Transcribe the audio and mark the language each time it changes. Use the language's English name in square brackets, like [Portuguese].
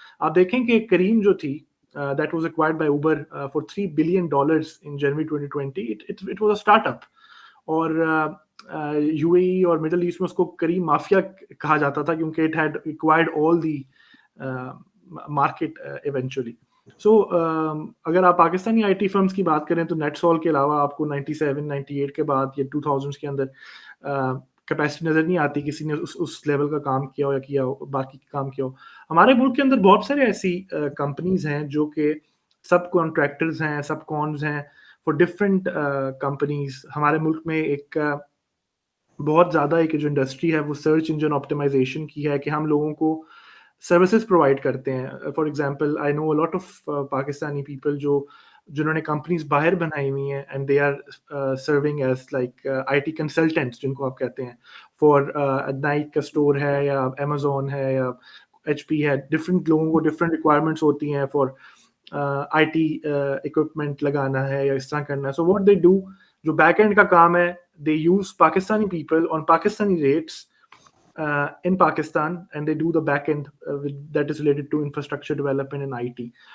[English] آپ دیکھیں کہ کریم جو تھی that was acquired by Uber for $3 billion in January 2020, it was a startup. [Urdu] اور یو اے ای اور مڈل ایسٹ میں اس کو کریم مافیا کہا جاتا تھا کیونکہ it had acquired all the market eventually. سو اگر آپ پاکستانی آئی ٹی فرمز کی بات کریں تو نیٹ سال کے علاوہ آپ کو 97 98 کے بعد یا 2000 کے اندر کیپیسٹی نظر نہیں آتی کسی نے اس لیول کا کام کیا ہو یا کیا ہو, باقی کام کیا ہو. ہمارے ملک کے اندر بہت سارے ایسی کمپنیز ہیں جو کہ سب کانٹریکٹرز ہیں, سب کونز ہیں فار ڈفرینٹ کمپنیز. ہمارے ملک میں ایک بہت زیادہ ایک جو انڈسٹری ہے وہ سرچ انجن آپٹیمائزیشن کی ہے, کہ ہم لوگوں کو سروسز پرووائڈ کرتے ہیں. For example I know a lot of Pakistani people جنہوں نے کمپنیز باہر بنائی ہوئی ہیں, and they are serving as like I T consultants جن کو آپ کہتے ہیں, فار نائک کا اسٹور ہے یا امیزون ہے یا ایچ پی ہے. ڈفرینٹ لوگوں کو ڈفرینٹ ریکوائرمنٹس ہوتی ہیں فار آئی ٹی اکوپمنٹ لگانا ہے یا اس طرح کرنا ہے. [English] So what they do, جو back end کا کام ہے, they use Pakistani people on Pakistani rates in Pakistan, and they do the back end that is related to infrastructure development and IT.